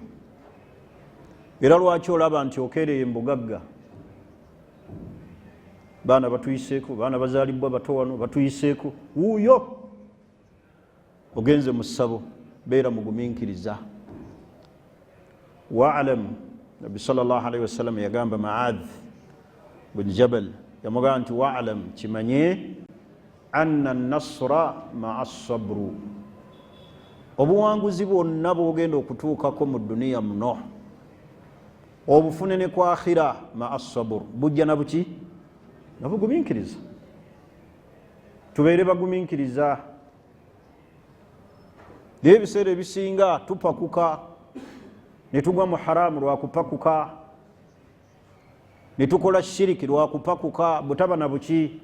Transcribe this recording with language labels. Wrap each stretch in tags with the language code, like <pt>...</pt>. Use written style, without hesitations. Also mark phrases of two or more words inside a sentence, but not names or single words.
<lg>Era lwaki olaba nti okeereye mbugagga? Baana batuyiseeko, baana bazaalibwa bato wano batuyiseeko, wuuyo ogenze mu ssabo, beera mugumiikiriza. Wa'lam, Nabbi</lg> <ar>صلى الله عليه وسلم</ar> <lg>yagamba Mu'adh bin Jabal, yamugamba nti wa'lam, kimanye</lg> <ar>أن النصر مع الصبر,</ar> <lg>obuwanguzi bwonna bwogenda okutuukako mu duniya muno obufune ne ku akhira</lg> <ar>مع الصبر,</ar> <lg>bujja na buki? Na bugumiikiriza. Tubeere bagumiikiriza. Naye ebiseera ebisinga tupakuka ne tugwa mu haramu lwakupakuka, ne tukola shiriki lwakupakuka, butaba na buki?</lg>